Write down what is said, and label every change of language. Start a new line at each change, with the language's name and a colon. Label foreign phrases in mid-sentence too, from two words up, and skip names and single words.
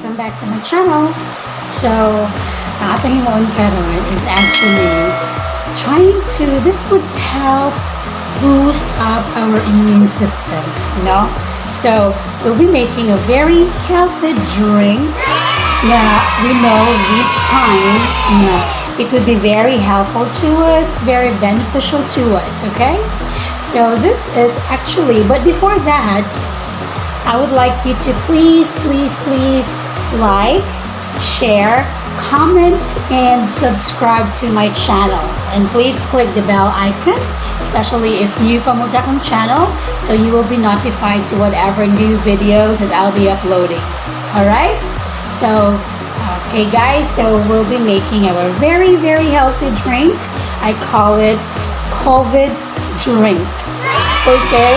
English: back to my channel. So,
Cebuano: ang ating himuon karon
English: is actually trying to, this would help boost up our immune system, you know? So, we'll be making a very healthy drink na we know this time, you know, it would be very helpful to us, very beneficial to us, okay? So, this is actually, but before that, I would like you to please like, share, comment, and subscribe to my channel. And please click the bell icon, especially if new
Cebuano: pa mo sa akong
English: channel, so you will be notified to whatever new videos that I'll be uploading. Alright? So, okay guys, so we'll be making our very healthy drink. I call it COVID drink. Okay?